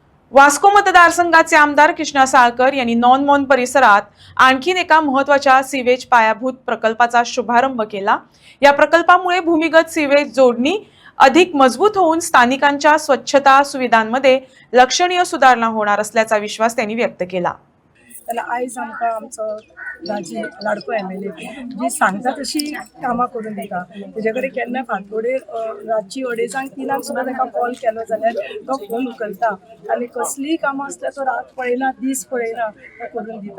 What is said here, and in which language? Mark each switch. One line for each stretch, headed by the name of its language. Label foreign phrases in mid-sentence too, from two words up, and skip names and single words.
Marathi: वास्को मतदारसंघाचे आमदार कृष्णा साळकर यांनी नॉन परिसरात आणखीन एका महत्त्वाच्या सीवेज पायाभूत प्रकल्पाचा शुभारंभ केला। या प्रकल्पामुळे भूमिगत सीवेज जोडणी अधिक मजबूत होऊन स्थानिकांच्या स्वच्छता सुविधांमध्ये लक्षणीय सुधारणा होणार असल्याचा विश्वास त्यांनी व्यक्त केला।
Konkani: त्याला आयज आमकां आमचो राजी लाडको MLA जी सांगता तशी कामां करून दिता। तेजे कडेन केन्ना फांतोडेर रातची 2:30-3 सुद्दां ताका कॉल केलो जाल्यार तो फोन उखलता आनी कसलीय कामां आसल्यार तो रात पळयना दीस पळयना तो करून दिता।